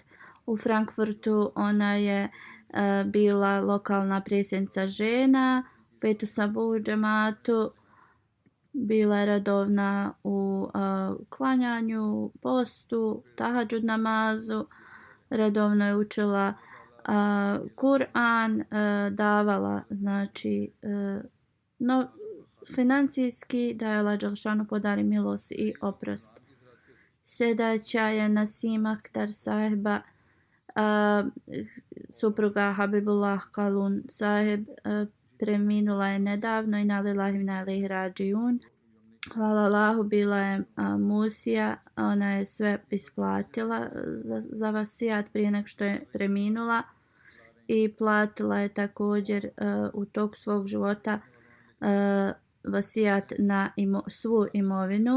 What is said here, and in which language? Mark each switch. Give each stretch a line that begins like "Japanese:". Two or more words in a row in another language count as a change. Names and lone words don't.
Bosnian: U Frankfurtu ona je bila lokalna predsjednica žena, Petu Sabu džematu, bila je redovna u klanjanju, postu, tahadžud namazu, redovno je učila Kur'an, davala financijski da je Allah dželešanu podari milost i oprost. Sljedeća je Nasim Akhtar sahiba, supruga Habibullah Kalun sahib, preminula je nedavno i
Arabic: إنا لله وإنا إليه راجعون.
Bosnian: Hvala Allahu, bila je musija, ona je sve isplatila za vasijat prije nego što je preminula i platila je također u toku svog života vasijat na svu imovinu.